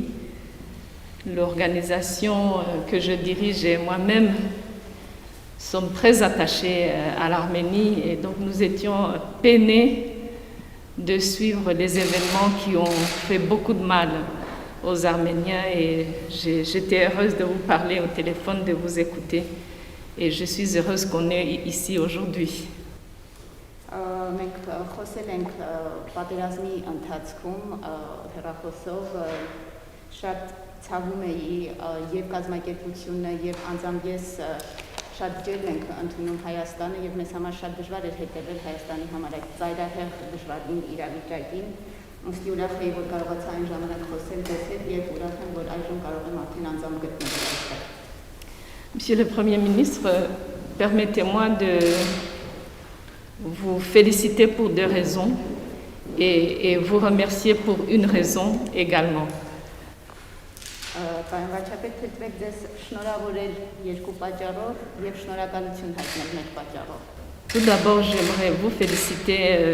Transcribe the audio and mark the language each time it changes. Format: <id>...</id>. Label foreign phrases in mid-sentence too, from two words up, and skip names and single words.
<fr>L'organisation que je dirige et moi-même sommes très attachés à l'Arménie et donc nous étions peinés de suivre les événements qui ont fait beaucoup de mal aux Arméniens et j'étais heureuse de vous parler au téléphone, de vous écouter et je suis heureuse qu'on est ici aujourd'hui.</fr> <hy>Մենք խոսել ենք պատերազմի ընթացքում հեռախոսով շատ ցավում էի եւ կազմակերպությունը եւ անձամբ ես շատ ջերմ ենք ընդունում Հայաստանը եւ մեզ համար շատ դժվար էր հետևել Հայաստանի համար այդ ծայրահեղ դժվարին իրավիճակին ըստ ուրախ էի որ կարողացա այն ժամանակ խոսել ձեզ հետ եւ ուրախ եմ որ այժմ կարող եմ արդեն անձամբ գտնվել այստեղ</hy> <fr>Monsieur le Premier ministre, permettez-moi de vous féliciter pour deux raisons et vous remercier pour une raison également. Tout d'abord, j'aimerais vous féliciter.</fr>